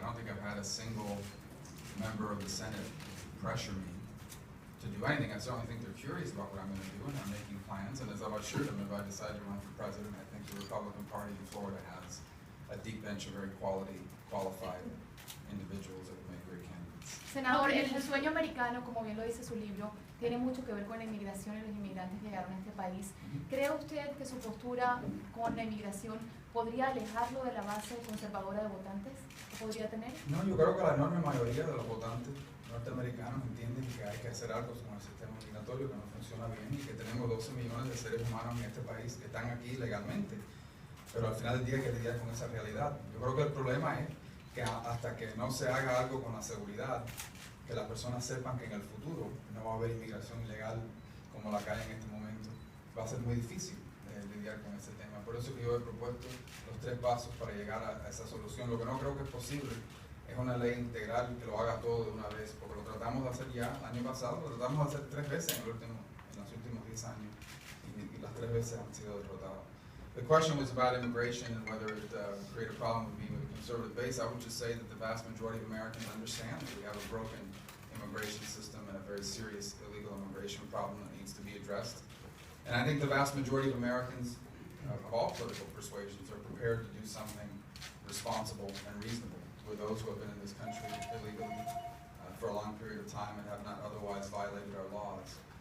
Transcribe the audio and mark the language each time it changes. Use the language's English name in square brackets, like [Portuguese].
[English] I don't think I've had a single member of the Senate pressure me to do anything. I certainly think they're curious about what I'm going to do, and I'm making plans. And as I've assured them, if I decide to run for president, I think the Republican Party in Florida has a deep bench of very qualified individuals that will make great candidates. [Spanish] Senador, el sueño americano, como bien lo dice su libro, tiene mucho que ver con la inmigración y los inmigrantes que llegaron a este país. ¿Cree usted que su postura con la inmigración podría alejarlo de la base conservadora de votantes que podría tener? No, yo creo que la enorme mayoría de los votantes norteamericanos entienden que hay que hacer algo con el sistema migratorio que no funciona bien y que tenemos 12 millones de seres humanos en este país que están aquí legalmente, pero al final del día hay que lidiar con esa realidad. Yo creo que el problema es que hasta que no se haga algo con la seguridad, que las personas sepan que en el futuro no va a haber inmigración ilegal como la que hay en este momento, va a ser muy difícil lidiar con ese tema. Por eso que yo he propuesto los 3 pasos para llegar a esa solución. Lo que no creo que es posible es una ley integral que lo haga todo de una vez, porque lo tratamos de hacer ya el año pasado, lo tratamos de hacer 3 veces en los últimos 10 años y las 3 veces han sido derrotadas. [English] The question was about immigration and whether it create a problem with being with a conservative base. I would just say that the vast majority of Americans understand that we have a broken immigration system and a very serious illegal immigration problem that needs to be addressed. And I think the vast majority of Americans of all political persuasions are prepared to do something responsible and reasonable with those who have been in this country illegally for a long period of time and have not otherwise violated our laws.